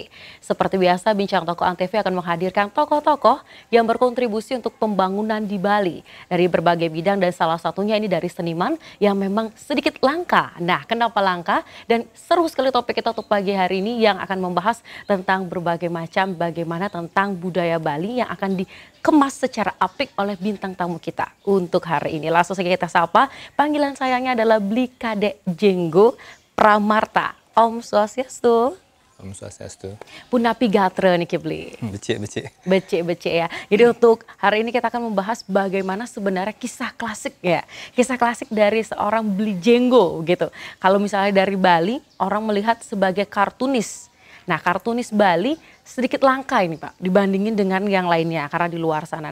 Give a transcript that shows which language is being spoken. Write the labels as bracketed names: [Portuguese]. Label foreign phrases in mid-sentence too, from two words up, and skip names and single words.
[Indonesian] Seperti biasa, Bincang Tokoh Antv akan menghadirkan tokoh-tokoh yang berkontribusi untuk pembangunan di Bali dari berbagai bidang dan salah satunya ini dari seniman yang memang sedikit langka. Nah, kenapa langka? Dan seru sekali topik kita untuk pagi hari ini yang akan membahas tentang berbagai macam bagaimana tentang budaya Bali yang akan dikemas secara apik oleh bintang tamu kita untuk hari ini. Langsung saja kita sapa. Panggilan sayangnya adalah Blikade Jenggo Pramarta. [Balinese] Om Swastiastu. Om Swastiastu. Punapi gatre nih Kibli. Becik. Becik ya. [Indonesian] Jadi untuk hari ini kita akan membahas bagaimana sebenarnya kisah klasik ya. Kisah klasik dari seorang Bli Jenggo gitu. Kalau misalnya dari Bali, orang melihat sebagai kartunis. Nah, kartunis Bali sedikit langka ini Pak dibandingin dengan yang lainnya karena di luar sana.